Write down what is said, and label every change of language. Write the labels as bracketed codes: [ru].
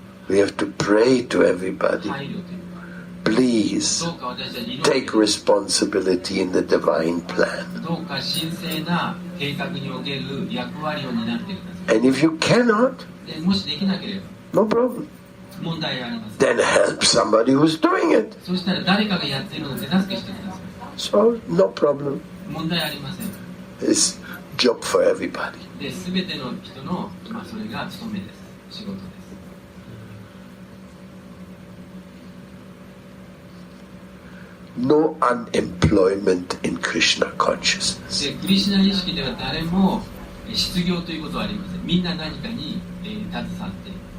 [en] We have to pray to everybody. [ja] 配慮という [en] Please [ja] どうか私たちに [en] take responsibility in the divine plan. [ja] どうか神聖な計画における役割を担ってください [en] And if you cannot, [ja] でもしできなければ [en] no problem. [ja] 問題あります [en] Then help somebody who's doing it. [ja] そしたら誰かがやっているのを手助けしてください [en] So no problem. [ja] 問題ありません [en] It's job for everybody. [ja] で全ての人の、それが務めです仕事です [en] No unemployment in Krishna consciousness. [ja] でクリシュナ意識では誰も失業ということはありませんみんな何かに、携わっている